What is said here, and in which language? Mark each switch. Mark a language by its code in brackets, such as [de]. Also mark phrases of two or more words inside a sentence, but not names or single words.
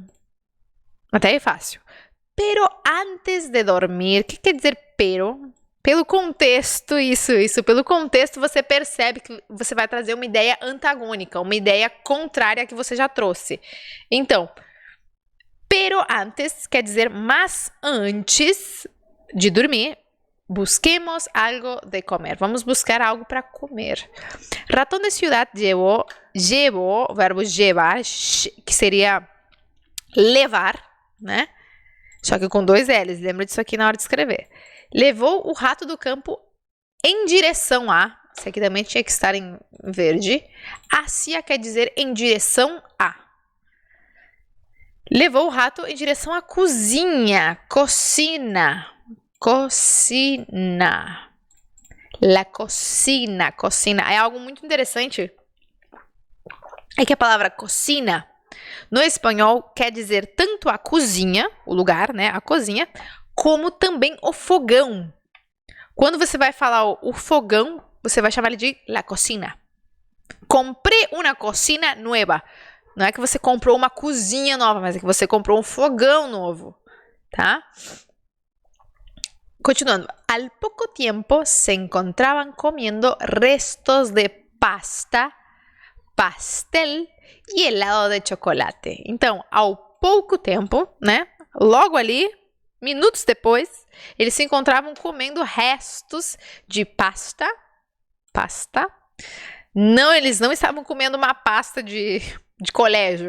[pt] Até é fácil. [es] Pero antes de dormir. [pt] O que quer dizer pero? Pelo contexto, isso. Pelo contexto, você percebe que você vai trazer uma ideia antagônica, uma ideia contrária à que você já trouxe. Então, [es] pero antes [pt] quer dizer mas antes de dormir, [es] busquemos algo de comer. [pt] Vamos buscar algo para comer. [es] Ratón de ciudad llevó, [pt] o verbo llevar, que seria levar, né? Só que com 2 L's. Lembra disso aqui na hora de escrever. Levou o rato do campo em direção a. Esse aqui também tinha que estar em verde. Hacia quer dizer em direção a. Levou o rato em direção à cozinha. [es] Cocina. Cocina. La cocina. Cocina. [pt] É algo muito interessante. É que a palavra cocina, no espanhol, quer dizer tanto a cozinha, o lugar, né? A cozinha, como também o fogão. Quando você vai falar o fogão, você vai chamar ele de [es] la cocina. [pt] Comprei uma [es] cocina nueva. [pt] Não é que você comprou uma cozinha nova, mas é que você comprou um fogão novo, tá? Continuando. [es] Al poco tiempo se encontraban comiendo restos de pasta, pastel e helado de chocolate. [pt] Então, ao pouco tempo, né? Logo ali, minutos depois, eles se encontravam comendo restos de pasta. Não, eles não estavam comendo uma pasta de colégio.